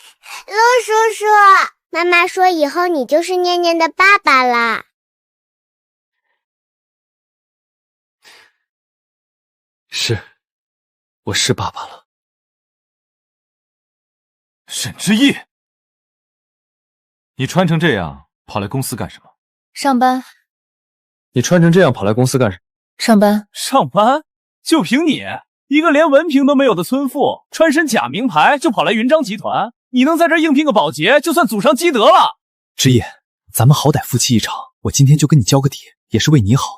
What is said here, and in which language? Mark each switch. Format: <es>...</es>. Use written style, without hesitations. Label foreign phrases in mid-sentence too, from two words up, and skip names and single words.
<zh>陸叔叔，媽媽說以後你就是念念的爸爸了。是，我是爸爸了。沈之意，你穿成這樣跑來公司幹什麼？上班。你穿成這樣跑來公司幹什麼？上班。上班？就憑你一個連文憑都沒有的村婦，穿身假名牌就跑來雲章集團？你能在這兒應聘個保潔，就算祖上積德了。之夜，咱們好歹夫妻一場，我今天就跟你交個底，也是為你好。</zh>